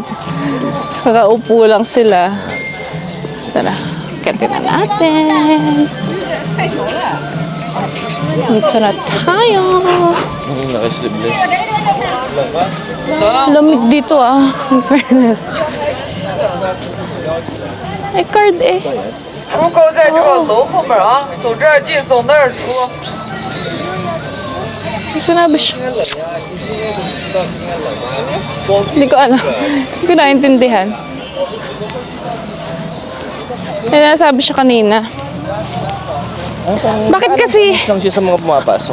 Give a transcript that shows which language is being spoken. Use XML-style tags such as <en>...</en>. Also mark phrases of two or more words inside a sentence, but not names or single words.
<tl>Kakaupo lang sila. Tara, katin na natin. Dito na tayo. Yung naka-sleeveless. Lamig dito</tl> <en>in fairness.</en> <tl>Ay, card eh.</tl> <zh>如狗在这个楼后面啊，走这儿进，走那儿出。</zh> <tl>Sinabi siya. Hindi ko alam. Hindi ko naintindihan. May nasabi siya kanina. Bakit kasi, Lang siya sa mga pumapasok.</tl>